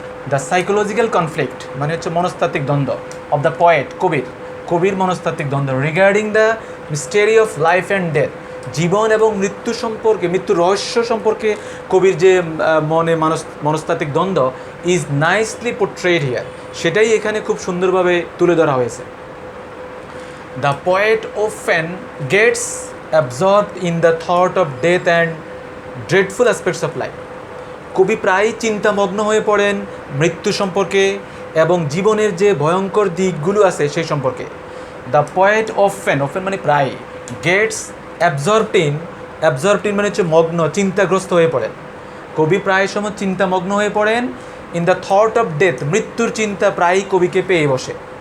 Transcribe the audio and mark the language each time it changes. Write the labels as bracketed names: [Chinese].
[English] the psychological conflict [Bangla] মানে হচ্ছে মনস্তাত্ত্বিক দ্বন্দ্ব, [English] of the poet [Bangla] কবির মনস্তাত্ত্বিক দ্বন্দ্ব, [English] regarding the mystery of life and death, [Bangla] জীবন এবং মৃত্যু সম্পর্কে, মৃত্যুর রহস্য সম্পর্কে কবির যে মনস্তাত্ত্বিক দ্বন্দ্ব [English] is nicely portrayed here, [Bangla] সেটাই এখানে খুব সুন্দরভাবে তুলে ধরা হয়েছে। [English] The poet often gets absorbed in the thought of death and dreadful aspects of life. [Bangla] কবি প্রায় চিন্তামগ্ন হয়ে পড়েন মৃত্যু সম্পর্কে এবং জীবনের যে ভয়ঙ্কর দিকগুলো আছে সেই সম্পর্কে। [English] the poet often [Bangla] মানে প্রায়, [English] gets absorbed in [Bangla] মানে হচ্ছে মগ্ন, চিন্তাগ্রস্ত হয়ে পড়েন। কবি প্রায় সময় চিন্তামগ্ন হয়ে পড়েন [English] in the thought of death, [Bangla] মৃত্যুর চিন্তা প্রায়ই কবিকে পেয়ে বসে।